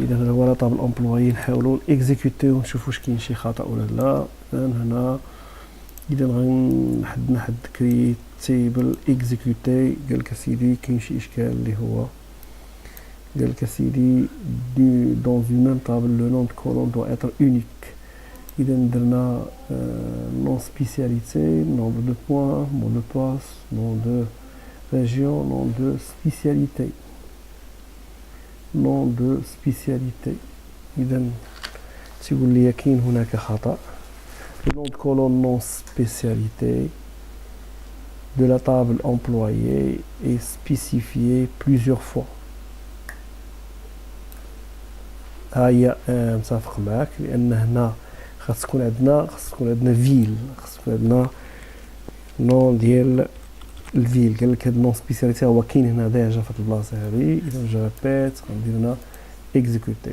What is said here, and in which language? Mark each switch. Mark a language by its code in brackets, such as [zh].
[ar] اذا هذا هو لاطابل امبلويي. نحاولوا اكزيكوتيو ونشوفوا واش كاين شي خطا ولا لا. هنا اذا غنحد كرييت تيبل اكزيكوتي. قال لك سيدي كاين شي اشكال اللي هو قال لك سيدي دون [fr] une même table le nom de colonne doit être unique. [ar] اذا درنا نون سبيسياليتي [fr] nombre de points mot de passe nom de région nom de spécialité nom de spécialité. [ar] اذا تيقول لي كاين هناك خطأ. [fr] le nom de colonne non spécialité de la table employée est spécifié plusieurs fois. [ar] هي متفق معك لان هنا خاص تكون عندنا فيل. خاص تكون عندنا نون ديال الفيل. قال لك هاد نون سبيسياليتي هو كاين هنا ديجا في البلاصه هذه. اذا جو ريبيت غندير هنا اكزيكوتي.